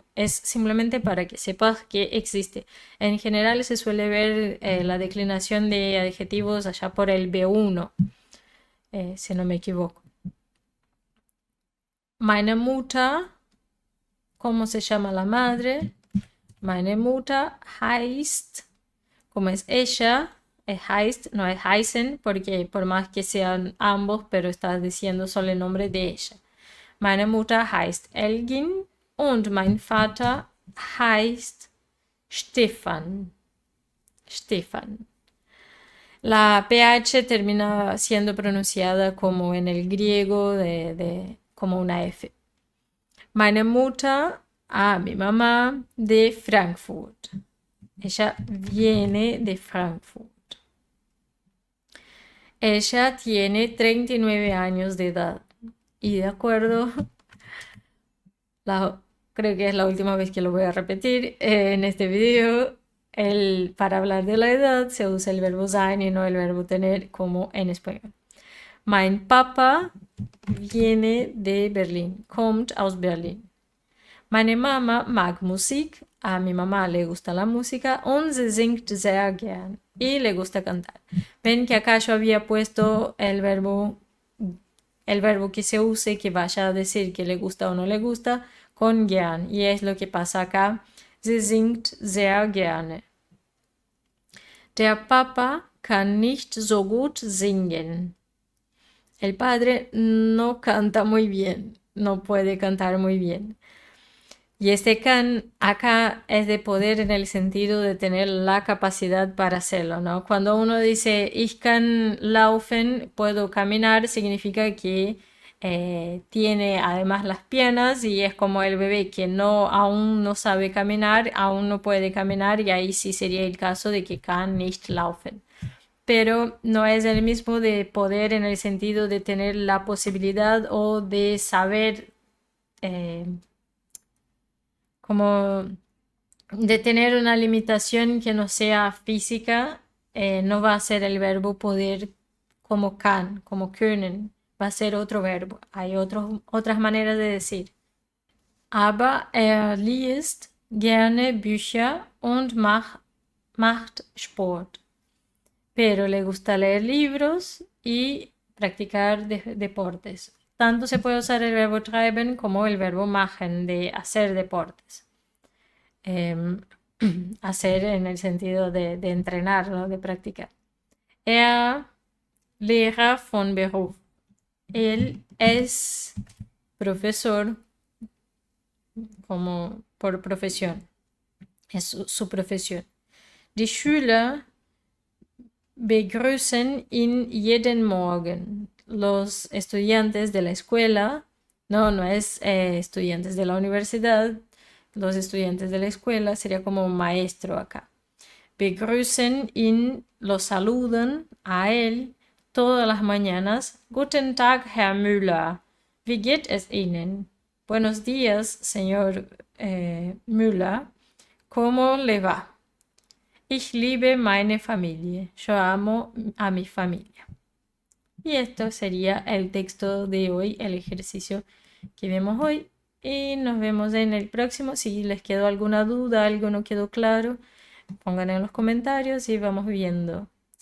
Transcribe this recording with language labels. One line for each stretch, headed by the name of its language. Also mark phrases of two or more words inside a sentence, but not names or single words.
Spanish: Es simplemente para que sepas que existe. En general se suele ver la declinación de adjetivos allá por el B1, si no me equivoco.
German: Meine Mutter,
Spanish: ¿cómo se llama la madre?
German: Meine Mutter heißt,
Spanish: como es ella, es heißt, no es heißen, porque por más que sean ambos, pero estás diciendo solo el nombre de ella.
German: Meine Mutter heißt Elgin und mein Vater heißt Stefan. Stefan.
Spanish: La PH termina siendo pronunciada como en el griego, como una F.
German: Meine Mutter,
Spanish: mi mamá, de Frankfurt. Ella viene de Frankfurt. Ella tiene 39 años de edad. Y de acuerdo, creo que es la última vez que lo voy a repetir en este video. Para hablar de la edad se usa el verbo sein y no el verbo tener como en español.
German: Mein Papa
Spanish: viene de Berlín,
German: kommt aus Berlin. Meine Mama mag Musik,
Spanish: a mi mamá le gusta la música
German: und sie singt sehr gern,
Spanish: y le gusta cantar. Ven que acá yo había puesto el verbo que se use, que vaya a decir que le gusta o no le gusta, con gern, y es lo que pasa acá.
German: Sie singt sehr gerne. Der Papa kann nicht so gut singen.
Spanish: El padre no canta muy bien, no puede cantar muy bien. Y este can acá es de poder en el sentido de tener la capacidad para hacerlo, ¿no? Cuando uno dice
German: ich kann laufen,
Spanish: puedo caminar, significa que tiene además las piernas y es como el bebé que aún no sabe caminar, aún no puede caminar y ahí sí sería el caso de que
German: kann nicht laufen.
Spanish: Pero no es el mismo de poder en el sentido de tener la posibilidad o de saber eh, como de tener una limitación que no sea física, no va a ser el verbo poder como kann, como können, va a ser otro verbo. Hay otras maneras de decir.
German: Aber liest gerne Bücher und macht Sport.
Spanish: Pero le gusta leer libros y practicar deportes. Tanto se puede usar el verbo treiben como el verbo machen, de hacer deportes. Em, hacer en el sentido de entrenar, ¿no? De practicar.
German: Er Lehrer von Beruf.
Spanish: Él es profesor como por profesión. Es su profesión.
German: Die Schüler begrüßen ihn jeden Morgen.
Spanish: Los estudiantes de la escuela, no es estudiantes de la universidad, los estudiantes de la escuela sería como maestro acá.
German: Begrüßen ihn,
Spanish: lo saludan a él todas las mañanas.
German: Guten Tag, Herr Müller. Wie geht es Ihnen?
Spanish: Buenos días, señor Müller. ¿Cómo le va?
German: Ich liebe meine Familie.
Spanish: Yo amo a mi familia. Y esto sería el texto de hoy, el ejercicio que vemos hoy. Y nos vemos en el próximo. Si les quedó alguna duda, algo no quedó claro, pongan en los comentarios y vamos viendo.